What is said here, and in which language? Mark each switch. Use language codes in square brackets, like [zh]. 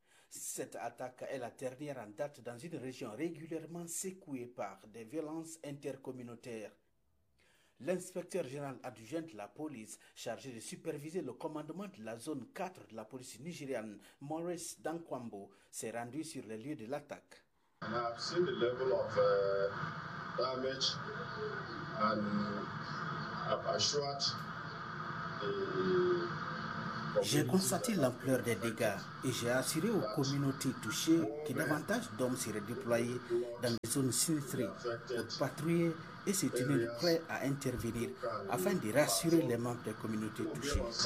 [fr] Cette attaque est la dernière en date dans une région régulièrement secouée par des violences intercommunautaires. L'inspecteur général adjoint de la police, chargé de superviser le commandement de la zone 4 de la police nigériane, Maurice Dankwambo, s'est rendu sur les lieux de l'attaque. [en] I have seen the level of damage and I've assured the... [fr] J'ai constaté l'ampleur des dégâts et j'ai assuré aux communautés touchées que davantage d'hommes seraient déployés dans les zones sinistrées pour patrouiller et se tenir prêts à intervenir afin de rassurer les membres des communautés touchées.